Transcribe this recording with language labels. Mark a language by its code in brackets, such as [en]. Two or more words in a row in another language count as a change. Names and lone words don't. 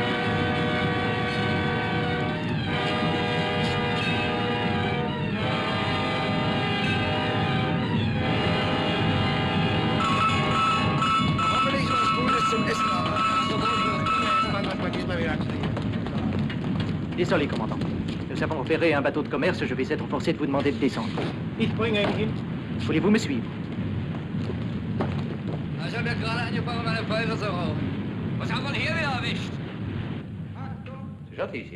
[de] Hoffentlich was Gutes zum Essen, aber so gut wie diesmal wieder kriegen. [fr] Désolé, commandant. Je nous avons repéré un bateau de commerce, je vais être forcé de vous demander de descendre. Voulez-vous me suivre? C'est gentil ici.